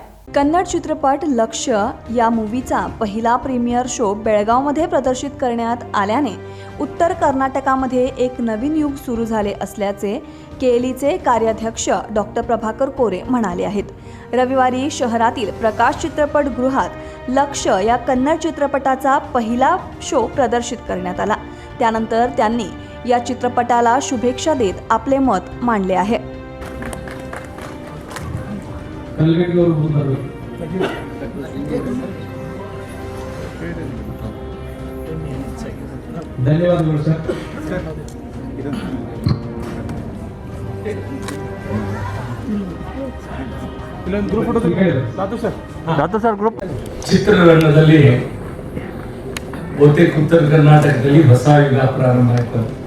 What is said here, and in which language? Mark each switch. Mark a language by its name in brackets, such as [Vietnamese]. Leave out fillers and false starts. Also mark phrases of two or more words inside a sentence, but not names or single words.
[Marathi] कन्नड चित्रपट लक्ष्य या मूवीचा पहिला प्रीमियर शो बेळगावमध्ये प्रदर्शित करण्यात आल्याने उत्तर कर्नाटकामध्ये एक नवीन युग सुरू झाले असल्याचे केएलईचे कार्याध्यक्ष डॉक्टर प्रभाकर कोरे म्हणाले आहेत। रविवारी शहरातील प्रकाश चित्रपटगृहात लक्ष्य या कन्नड चित्रपटाचा पहिला शो प्रदर्शित करण्यात आला। त्यानंतर त्यांनी या चित्रपटाला शुभेच्छा देत आपले मत मांडले आहे। [Kannada] ಧನ್ಯವಾದಗಳು ಸರ್। ಇಲ್ಲೊಂದು [English] group photo [Kannada] ದಾತು ಸರ್ ಗ್ರೂಪ್ ಚಿತ್ರರಂಗದಲ್ಲಿ ಬಹುತೇಕ ಉತ್ತರ ಕರ್ನಾಟಕದಲ್ಲಿ ಹೊಸ ಯುಗ ಪ್ರಾರಂಭ ಆಯಿತು।